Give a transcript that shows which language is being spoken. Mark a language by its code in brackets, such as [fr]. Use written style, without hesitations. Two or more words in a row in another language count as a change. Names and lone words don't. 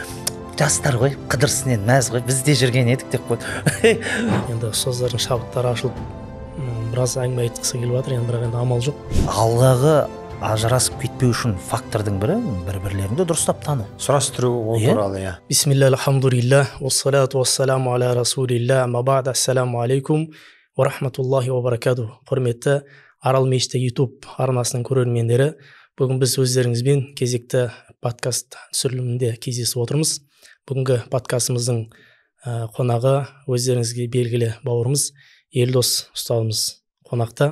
[kk] Жастар ғой, қыдырсынен мәз ғой, біз де жүрген едік деп қойды. Енді ұстаздардың шабыттары ашылып, біраз әңгіме айтқысы келіп жатыр, енді бірақ енді амал жоқ. Алдағы ажырасып кетпеу үшін фактордың бірі бір-бірлеріңді дұрыстап тану. Сұрастыру ол туралы иә. [ar] بسم الله، الحمد لله, والصلاة والسلام على رسول الله, ما بعد, السلام عليكم ورحمة الله وبركاته. [kk] Құрметті Арал мешіті YouTube арнасының көрермендері, бүгін біз өздеріңізбен кезекті подкаст түсірілімінде кездесіп отырмыз. Бүгінгі подкастымыздың қонағы өздеріңізге белгілі бауырымыз Елдос ұстазымыз қонақта.